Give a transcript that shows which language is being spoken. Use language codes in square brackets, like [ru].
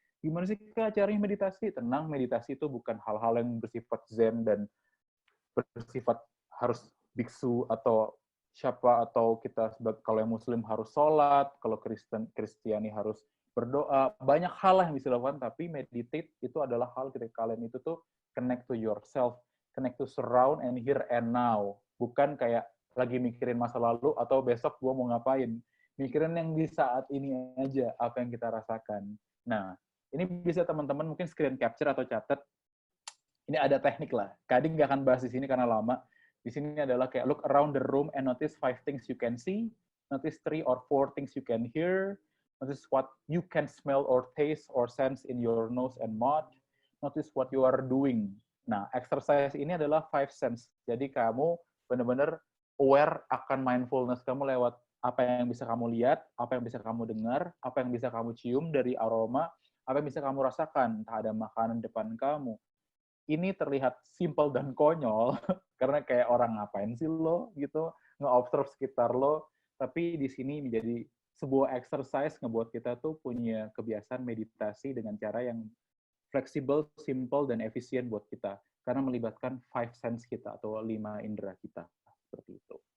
[id] Gimana sih Kak caranya meditasi? Tenang, meditasi itu bukan hal-hal yang bersifat zen dan bersifat harus biksu atau siapa, atau kita kalau yang muslim harus sholat, kalau Kristiani harus berdoa, banyak hal yang bisa dilakukan, tapi meditate itu adalah hal ketika kalian itu tuh [en] connect to yourself, connect to surround and here and now, [id] bukan kayak lagi mikirin masa lalu atau besok gue mau ngapain, mikirin yang di saat ini aja, apa yang kita rasakan. Nah, ini bisa teman-teman mungkin screen capture atau catat. Ini ada teknik lah. Kadang nggak akan bahas di sini karena lama. Di sini adalah kayak [en] look around the room and notice 5 things you can see, notice 3 or 4 things you can hear, notice what you can smell or taste or sense in your nose and mouth, notice what you are doing. [id] Nah, exercise ini adalah 5 sense. Jadi kamu benar-benar aware akan mindfulness kamu lewat apa yang bisa kamu lihat, apa yang bisa kamu dengar, apa yang bisa kamu cium dari aroma, apa yang bisa kamu rasakan, entah ada makanan depan kamu. Ini terlihat simple dan konyol, karena kayak orang ngapain sih lo, gitu, nge-observe sekitar lo, tapi di sini menjadi sebuah exercise ngebuat kita tuh punya kebiasaan meditasi dengan cara yang fleksibel, simple, dan efisien buat kita, karena melibatkan 5 sense kita, atau 5 indera kita, seperti itu.